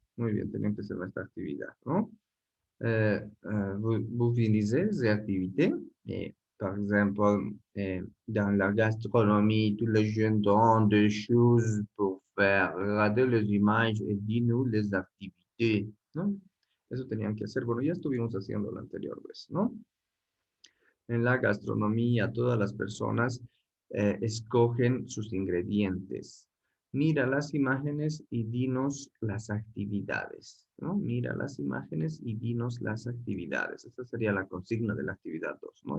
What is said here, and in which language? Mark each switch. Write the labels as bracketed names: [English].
[Spanish] Muy bien, tenían que hacerme esta actividad, ¿no? [French] Vous finissez les activités, et, par exemple, dans la gastronomie, tous les jeunes donnent des choses pour faire, regarder les images et dis-nous les activités, ¿no? [Spanish] Eso tenían que hacer. Bueno, ya estuvimos haciendo la anterior vez, ¿no? En la gastronomía, todas las personas escogen sus ingredientes. Mira las imágenes y dinos las actividades, ¿no? Mira las imágenes y dinos las actividades. Esta sería la consigna de la actividad 2, ¿no?